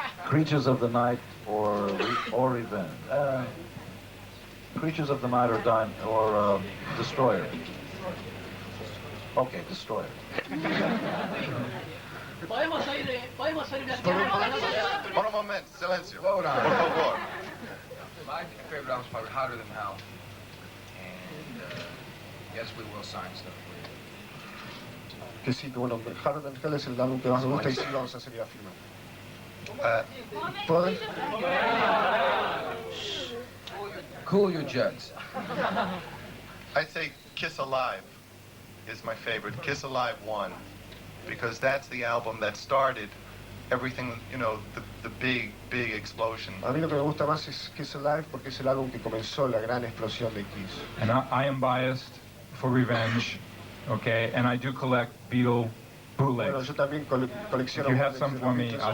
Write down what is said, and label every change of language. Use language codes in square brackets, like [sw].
[en] Creatures of the Night or Revenge. Creatures of the Night or Destroyer. Okay, Destroyer. [es] Podemos oír una Un momento, silencio. Por favor. [en] My favorite album is probably Hotter Than Hell. And yes, we will sign stuff for you. [es] Que sí, que bueno, Harder Than Hell es el álbum que más me gusta y sí vamos a hacer la firma. ¿Puedo? [en] Cool your jets. I say Kiss Alive is my favorite. Kiss Alive 1. Because that's the album that started everything, you know, the big explosion. [es] A mí lo que me gusta más es Kiss Alive porque es el álbum que comenzó la gran explosión de Kiss. [en] And I am biased for Revenge, okay? And I do collect Beatle [es] Bueno, [en] bootlegs. [es] yo también colecciono. [en] If you have some for me, I'll